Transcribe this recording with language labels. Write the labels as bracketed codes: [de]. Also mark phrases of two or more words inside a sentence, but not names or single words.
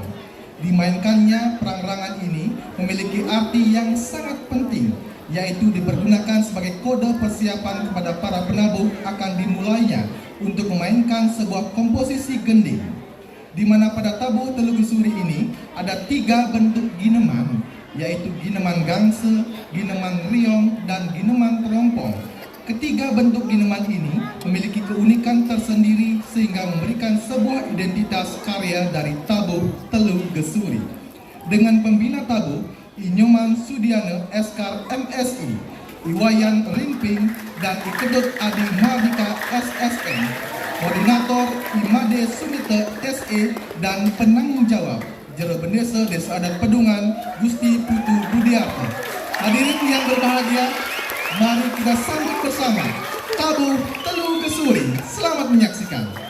[id] Dimainkannya perangrangan ini memiliki arti yang sangat penting, yaitu dipergunakan sebagai kode persiapan kepada para penabuh akan dimulainya untuk memainkan sebuah komposisi gending, di mana pada tabuh Telu Gesuri ini ada 3 bentuk gineman, yaitu gineman gangse, gineman riong, dan gineman terompong. Ketiga bentuk gineman ini memiliki keunikan tersendiri sehingga memberikan sebuah identitas karya dari tabuh Telu Gesuri. Dengan pembina tabuh Inyoman Sudiana Eskar MSI, Iwayan Rimping, dan Ikedut Adi Mardika SSN, Koordinator Imade Sumite SE, dan penanggung jawab Jero Bendesa Desa Adat Pedungan Gusti Putu Budiarto. Hadirin yang berbahagia, mari kita sambut bersama tabuh Telu Gesuri. Selamat menyaksikan.